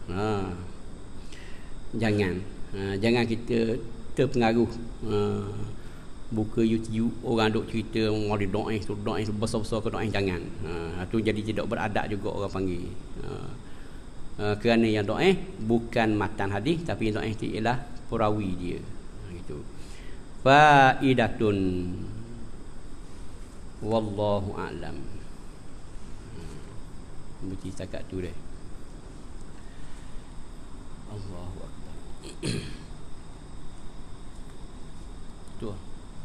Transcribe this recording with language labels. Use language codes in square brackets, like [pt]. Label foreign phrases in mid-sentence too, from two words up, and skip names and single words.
[ms] Jangan kita terpengaruh. Buka YouTube, orang duk cerita hadis dhaif tu, dhaif besar-besar ke dhaif, jangan. Tu jadi tidak beradab juga orang panggil. Kerana yang dhaif bukan matan hadis, tapi yang dhaif tu ialah perawi dia. [ar] Gitu. فائدة والله أعلم. [ms] Baca setakat tu deh. [ar] الله أكبر. [ms] Tu